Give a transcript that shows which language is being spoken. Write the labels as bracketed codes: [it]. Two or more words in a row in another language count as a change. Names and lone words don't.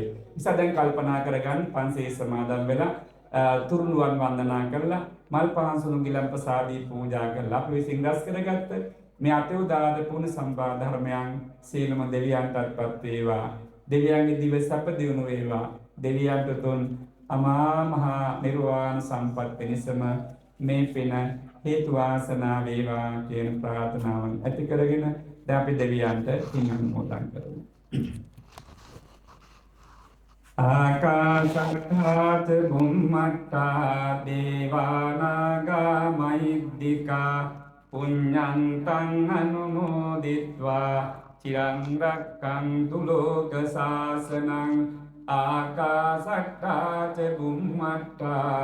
[si] නිසා දැන් කල්පනා කරගන්න පන්සේ සමාදන් වෙලා තුරුණුවන් වන්දනා කරලා මල් පහන් සුණු ගිලම්පසාදී පූජා කරලා අපි විසින් රැස් කරගත්ත මේ අතෝදාද පුණ්‍ය සම්පා ධර්මයන් සීලම දෙවියන්ටත්පත් වේවා. දෙවියන්ගේ දිව සැප දියුණු වේවා. දෙවියන්ට තුන් අමා මහා නිර්වාණ සම්පත් පිණිසම මේ පින හේතු වාසනා වේවා කියන ප්‍රාර්ථනාවන් ඇති කරගෙන දැන් අපි දෙවියන්ට පින් අනුමෝදන් කරමු. [pi] ආකාශත්ථාත බුම්මත්තා දේවානාගා මහිද්దికා පුඤ්ඤන්තං අනුමෝදිත්වා චිරං රක්ඛන්තු ලෝක සාසනං ආකාශට්ටා ච බුම්මට්ටා